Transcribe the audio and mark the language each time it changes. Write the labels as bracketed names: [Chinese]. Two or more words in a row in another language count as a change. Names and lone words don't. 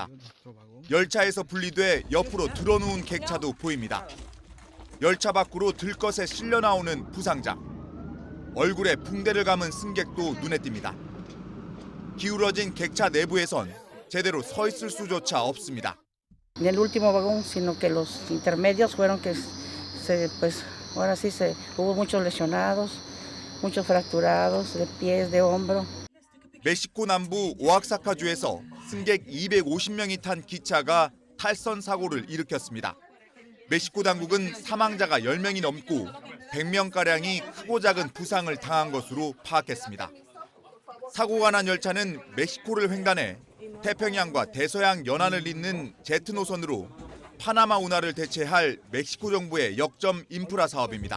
[Korean] 열차에서 분리돼 옆으로 들어누운 객차도 보입니다. 열차 밖으로 들것에 실려 나오는 부상자, 얼굴에 붕대를 감은 승객도 눈에 띕니다. 기울어진 객차 내부에선 제대로 서 있을 수조차 없습니다. [Spanish] En el último vagón, sino que los intermedios fueron que ahora sí hubo muchos lesionados, muchos fracturados de pies, de hombro. [Korean] 멕시코 남부 오아사카주에서 승객 250명이 탄 기차가 탈선 사고를 일으켰습니다. 멕시코 당국은 사망자가 10명이 넘고 100명가량이 크고 작은 부상을 당한 것으로 파악했습니다. 사고가 난 열차는 멕시코를 횡단해 태평양과 대서양 연안을 잇는 제트 노선으로 파나마 운하를 대체할 멕시코 정부의 역점 인프라 사업입니다.